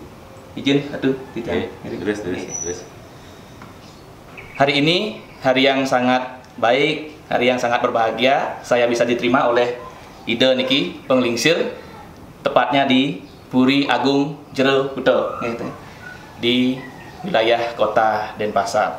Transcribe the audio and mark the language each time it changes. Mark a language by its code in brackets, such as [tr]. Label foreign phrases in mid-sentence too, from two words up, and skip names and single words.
[su] Izin atuh titah. [id] Terus. Hari ini hari yang sangat baik, hari yang sangat berbahagia. Saya bisa diterima oleh [ban] Ide niki penglingsir, [id] tepatnya di Puri Agung Jero Kuto, gitu, di wilayah Kota Denpasar.